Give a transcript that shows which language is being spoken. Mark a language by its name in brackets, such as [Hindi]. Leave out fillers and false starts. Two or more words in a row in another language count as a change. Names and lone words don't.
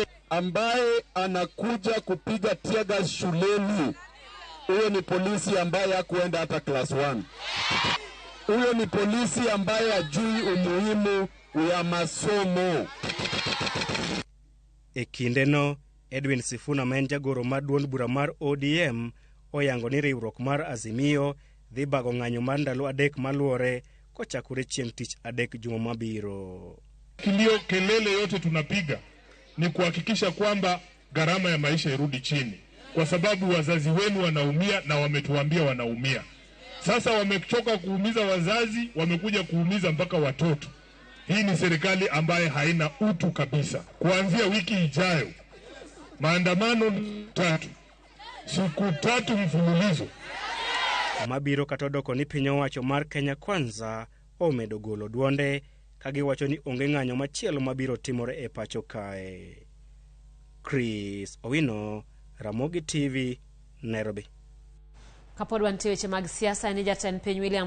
[Swahili] Ambaye anakuja kupiga tear gas shuleni, huyo ni polisi ambaye hakuenda hata class 1. Huyo ni polisi ambaye hajui umuhimu wa masomo. [Luo (Kenya and Tanzania)] Ekindeno, Edwin Sifuna menjagoro maduond bura mar ODM oyango ni riwruok mar Azimio dhi bago ng'anyo mar ndalo adek maluore kochakore chieng' tich adek juma mabiro. [Swahili] Kilio kelele yote tunapiga ni kuhakikisha kwamba gharama ya maisha irudi chini, kwa sababu wazazi wenu wanaumia na wametuambia wanaumia. Sasa wamechoka kuumiza wazazi, wamekuja kuumiza mpaka watoto. Hii ni serikali ambaye haina utu kabisa. Kuanzia wiki ijayo, maandamano 3, siku 3 mfululizo. [Luo (Kenya and Tanzania)] Mabiro katodoko ni piny owacho mar Kenya Kwanza omedo golo duonde kagiwacho ni onge ng'anyo machielo mabiro timore e pacho kae. Chris Owino, Ramogi TV, Nairobi. Kapod wantie weche mag siasa ni jatend piny William